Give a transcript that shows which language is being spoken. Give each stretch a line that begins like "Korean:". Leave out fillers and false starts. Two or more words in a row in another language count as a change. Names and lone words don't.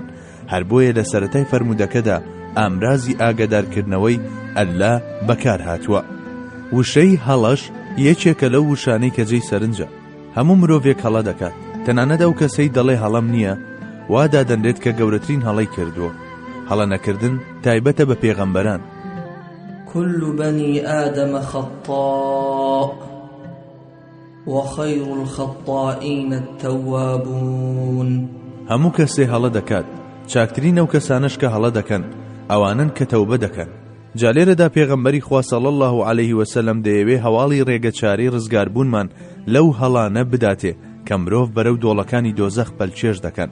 Central Kurdish: هەر بۆیە لە سەرەتای فەرموودەکەدا ئامرازی ئاگادارکردنەوەی ئەللا بەکار هاتووە. وشەی هەڵەش یەکێکە لەو وشانەی کە جێی سەرنجە. هەموو مرۆڤێک هەڵە دەکات، تەنانەت ئەو کەسەی دەڵێ هەڵەم نییە وا دادەنرێت کە گەورەترین هەڵەی کردووە. هەڵە نەکردن تایبەتە بە پێغەمبەران.
Arabic: كل بني آدم خطاء وخير الخطائين التوابون.
Central Kurdish: هەموو کەسێ هەڵە دەکات، چاکترین ئەو کەسانش کە هەڵە دەکەن ئەوانن کە تەوبە دەکەن. جا لێرەدا پێغەمبەری خوا
Arabic: صلی الله علیه وسلم
Central Kurdish: دەیەوێ هەواڵی ڕێگەچارەی ڕزگاربوونمان لەو هەڵانە بداتێ کە مرۆڤ بەرەو دۆڵەکانی دۆزەخ پەلچێش دەکەن.